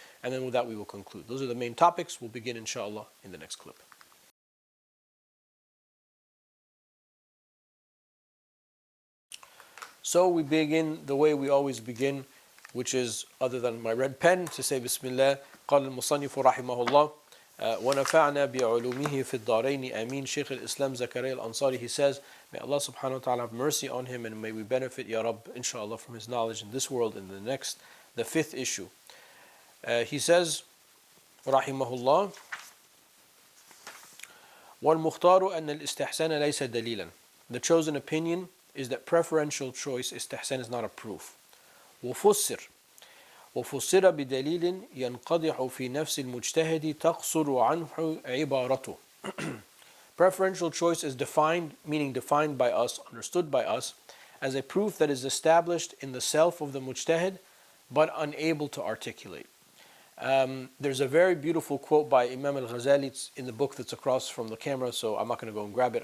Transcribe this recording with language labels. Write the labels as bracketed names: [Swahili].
[English] And then with that we will conclude. Those are the main topics. We'll begin inshallah in the next clip. So we begin the way we always begin, which is, other than my red pen, to say Bismillah. [Arabic] قال المصنف رحمه الله ونفعنا بعلومه في الدارين آمين. [English] Shaykh al-Islam Zakaria al-Ansari, he says, may Allah subhanahu wa ta'ala have mercy on him and may we benefit, Ya Rabb, inshallah, from his knowledge in this world and the next. The 5th issue. He says, [Arabic] رحمه الله والمختار أن الاستحسان ليس دليلا. [English] The chosen opinion is that preferential choice, istihsan, is not a proof. [Arabic] وفسر بدليل ينقضح في نفس المجتهد تقصر عنه عبارته. [English] Preferential choice is defined, meaning defined by us, understood by us, as a proof that is established in the self of the mujtahid, but unable to articulate. There's a very beautiful quote by Imam al-Ghazali. It's in the book that's across from the camera, so I'm not going to go and grab it.